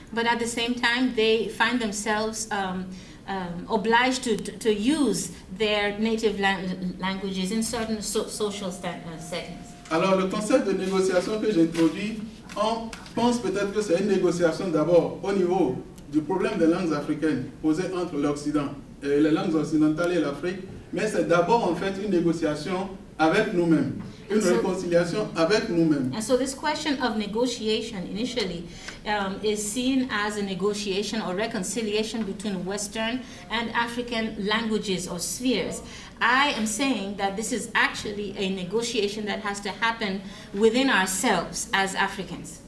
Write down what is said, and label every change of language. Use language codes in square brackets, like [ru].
[en] But at the same time, they find themselves obliged to use their native languages in certain social settings. [fr] Alors le concept de négociation que j'introduis, on pense peut-être que c'est une négociation d'abord au niveau du problème des langues africaines posé entre l'Occident, les langues occidentales et l'Afrique, mais c'est d'abord en fait une négociation avec nous-mêmes. une réconciliation avec nous-mêmes. [en] And so this question of negotiation initially is seen as a negotiation or reconciliation between Western and African languages or spheres. I am saying that this is actually a negotiation that has to happen within ourselves as Africans.